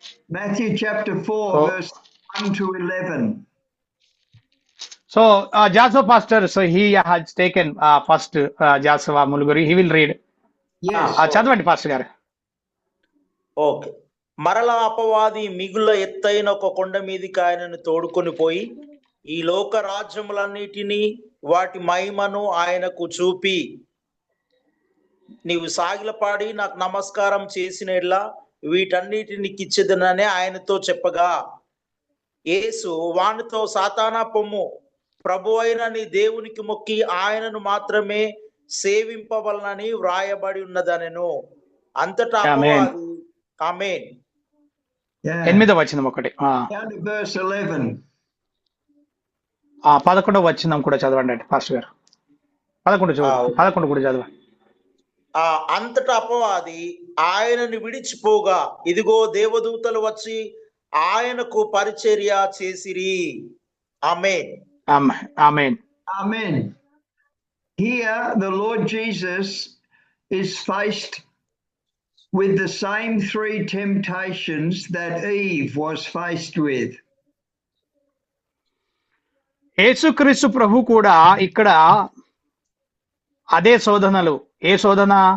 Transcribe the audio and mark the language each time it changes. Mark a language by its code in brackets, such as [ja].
[en] Matthew chapter 4, Oh. verse 1 to 11. So, Joshua pastor, so he has taken first Joshua Mulguri. He will read. Yes. [te] చదవండి pastor గారు. [en] Okay. [te] మరలా అపవాది మిగుల ఎత్తైన ఒక కొండ మీదికి ఆయనను తోడుకొని పోయి ఈ లోక రాజ్యములన్నిటినీ వాటి మహిమను ఆయనకు చూపి, నీవు సాగిలపాడి నాకు నమస్కారం చేసినట్లా వీటన్నిటిని కిచ్చెదనని ఆయనతో చెప్పగా, యేసు వానితో, సాతానా పొమ్ము, ప్రభు అయిన నీ దేవునికి మొక్కి ఆయనను మాత్రమే సేవింపవలనని వ్రాయబడి ఉన్నదనెను. అంతటా అపవాది, ఆమేన్. Yeah. 8వ వచనం ఒకటి. [en] Down to verse 11. [te] 11వ వచనం కూడా చదవండి పాస్టర్ గారు. 11 కూడా చదవండి. అంతటా అపవాది ఆయనను విడిచిపోగా, ఇదిగో దేవదూతలు వచ్చి ఆయనకు పరిచర్య చేసిరి. ఆమేన్. ఆమేన్. [en] Amen. Here, the Lord Jesus is faced with the same 3 temptations that Eve was faced with. [te] యేసుక్రీస్తు ప్రభు కూడా ఇక్కడ అదే శోధనలు, ఏ శోధన?